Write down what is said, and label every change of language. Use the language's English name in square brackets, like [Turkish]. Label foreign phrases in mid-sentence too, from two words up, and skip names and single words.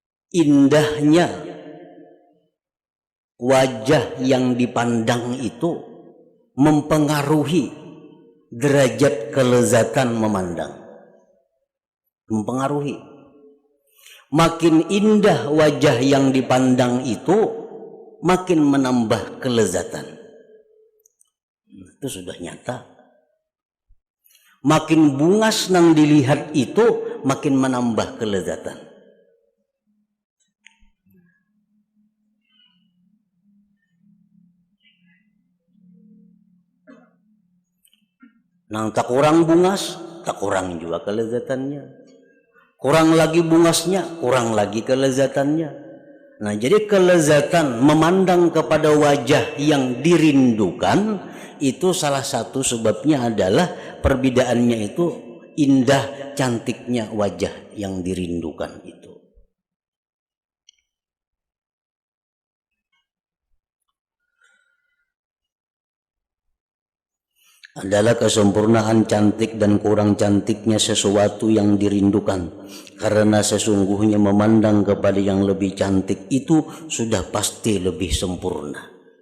[Indonesian] indahnya wajah yang dipandang itu mempengaruhi derajat kelezatan memandang. Mempengaruhi. Makin indah wajah yang dipandang itu, makin menambah kelezatan. Itu sudah nyata. [Banjar] Makin bungas nang dilihat itu, makin menambah kelezatan. Nang tak kurang bungas, tak kurang juga kelezatannya. [Indonesian] Kurang lagi bungasnya, kurang lagi kelezatannya. Nah, jadi kelezatan memandang kepada wajah yang dirindukan itu salah satu sebabnya adalah perbedaannya itu indah cantiknya wajah yang dirindukan itu. Adalah kesempurnaan cantik dan kurang cantiknya sesuatu yang dirindukan, karena sesungguhnya memandang kepada yang lebih cantik itu sudah pasti lebih sempurna.